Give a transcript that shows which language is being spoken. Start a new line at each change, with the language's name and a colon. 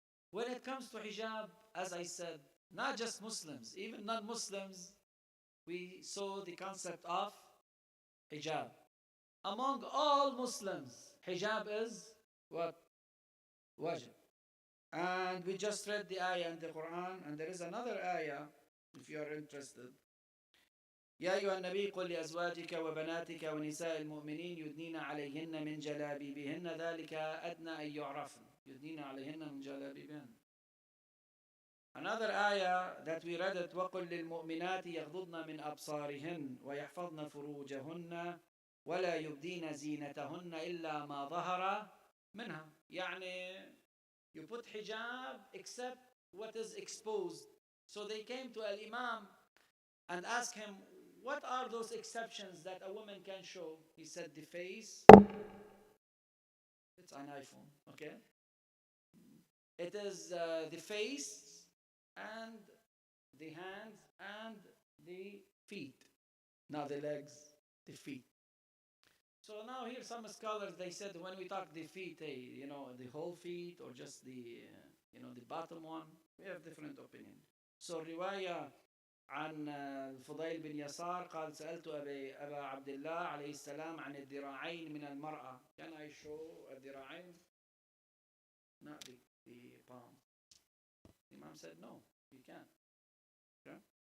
English: When it comes to hijab, as I said, not just Muslims, even non-Muslims, we saw the concept of hijab. Among all Muslims, hijab is what? Wajib. And we just read the ayah in the Quran, and there is another ayah, if you are interested.
Arabic: يا أيها النبي قل لأزواجك وبناتك ونساء المؤمنين يدنين عليهن من جلابيبهن ذلك أدنى أن يعرفن يدنين عليهن من جلابيبهن.
English: Another ayah that we read it
Arabic: وقل للمؤمنات يغضضن من أبصارهن ويحفظن فروجهن ولا يبدين زينتهن إلا ما ظهر منها. يعني
English: you put hijab except what is exposed. So they came to Al-Imam and asked him, what are those exceptions that a woman can show? He said, the face. It's an iPhone, okay? It is the face and the hands and the feet. Not the legs, the feet. So now here some scholars, they said when we talk the feet, hey, the whole feet or just the, the bottom one, we have different opinion. So riwayah
Arabic: عن الفضيل بن يسار قال سألت أبا عبد الله عليه السلام عن الذراعين من المرأة.
English: Can I show الذراعين? Not the palm. The Imam said no, you can't. Okay?